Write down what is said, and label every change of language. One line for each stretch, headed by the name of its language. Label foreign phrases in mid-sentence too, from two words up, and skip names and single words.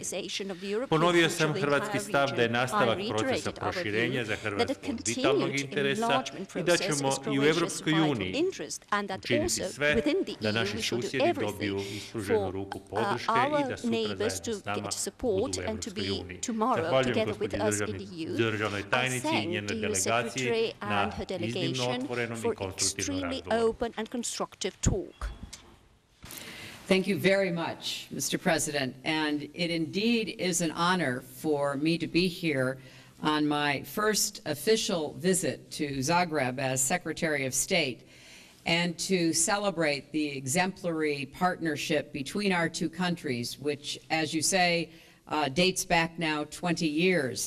Croatian: Ponovio sam hrvatski stav da je nastavak procesa proširenja za Hrvatsku od vitalnog interesa i da ćemo i u Europskoj uniji učiniti sve da naši susjedi dobiju ispruženu ruku podrške i da sutra zajedno s nama budu u Europskoj uniji. Zahvaljujem gospođi državnoj tajnici i njenoj delegaciji na iznimno otvorenom i konstruktivnom razgovoru.
English: Thank you very much, Mr. President, and it indeed is an honor for me to be here on my first official visit to Zagreb as Secretary of State and to celebrate the exemplary partnership between our two countries, which, as you say, dates back now 20 years.